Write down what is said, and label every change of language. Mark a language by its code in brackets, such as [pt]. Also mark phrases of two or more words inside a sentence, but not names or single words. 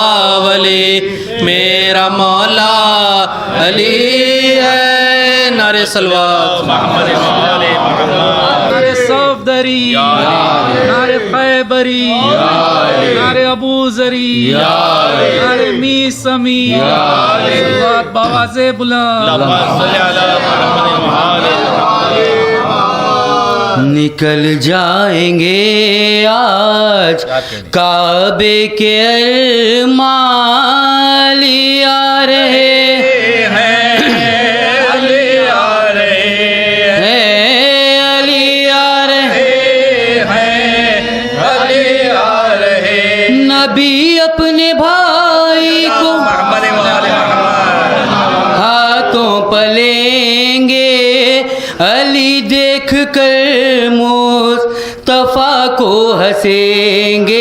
[hi] वली मेरा मौला अली है। नारे सलवात मोहम्मद व आले मोहम्मद। नारे सफदरी, नारे खैबरी, नारे अबू जरी, नारे मीसमी, बावाज़े बुलंद। [ar] اللهم صل على محمد وآل محمد. [hi] निकल जाएंगे आज काबे के अरमान लिया रहे हैं, अली आ रहे, नबी अपने भाई को हाथों पलेंगे, अली देख कर मुस्तफा को हंसेंगे।